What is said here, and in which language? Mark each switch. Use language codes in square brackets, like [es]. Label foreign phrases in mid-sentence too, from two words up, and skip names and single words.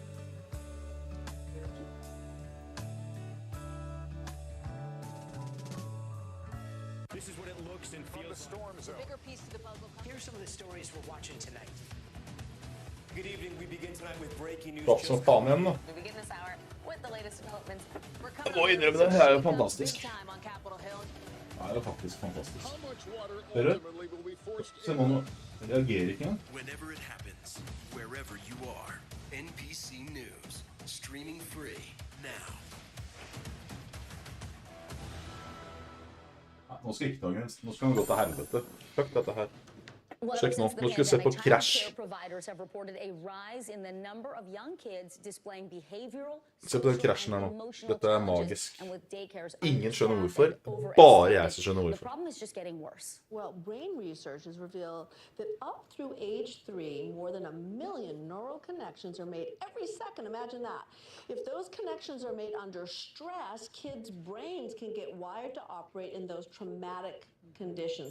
[en] This is what it looks and feels. Storm zone. Bigger piece to the puzzle. Here's some of the stories we're watching tonight. Good evening. We begin tonight with breaking news. [no] Klart som faen igjen, da. [en] We begin this hour with the latest developments. [no] Jeg må innrømme det, det er jo fantastisk. Det er jo faktisk fantastisk. Dere, se nå, jeg reagerer ikke engang. [en] Whenever it happens, wherever you are, NPC News, streaming free now. [no] Nå skal ikke dagens, nå skal han gå til helvete. Fuck dette her. [en] Well, [no] Sjekk nå, [en] since [no] nå skal vi se på [en] pandemic, [no] Crash. [en] childcare providers have reported a rise in the number of young kids displaying behavioral, [no] Se på den krasjen her nå. [en] emotional [no] Dette er [en] challenges, [no] magisk. [en] and with daycares [no] Ingen skjønner [en] understaffed [no] hvorfor. [en] and [no] Bare [en] overestimated. [no] jeg som skjønner [en] The [no] hvorfor. [en] problem is just getting worse. Well, brain research has revealed that up through age 3, more than 1 million neural connections are made every second. Imagine that. If those connections are made under stress, kids' brains can get wired to operate in those traumatic conditions.